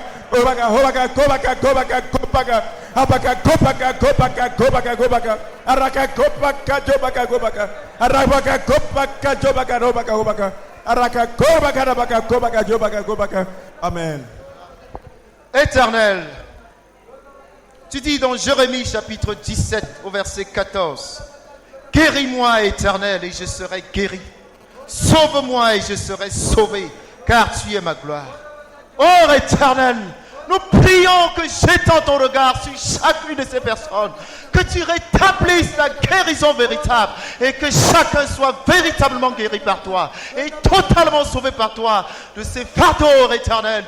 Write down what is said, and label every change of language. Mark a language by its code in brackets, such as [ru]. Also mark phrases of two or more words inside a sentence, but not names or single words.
[fr] Obaka, Hobaka, Kobaka, Kobaka, Kobaka, Abaka, Kobaka, Kobaka, Kobaka, Kobaka, Araka, Kobaka, Jobaka, Kobaka, Arabaka, Kobaka, Jobaka, Robaka, Hobaka, Araka, Kobaka, Rabaka, Kobaka, Jobaka, Kobaka. Amen. Éternel, tu dis dans Jérémie chapitre 17 au verset 14, guéris-moi, Éternel, et je serai guéri. Sauve-moi et je serai sauvé, car tu es ma gloire. Oh Éternel, nous prions que j'étends ton regard sur chacune de ces personnes, que tu rétablisses la guérison véritable et que chacun soit véritablement guéri par toi et totalement sauvé par toi de ces fardeaux, Éternel.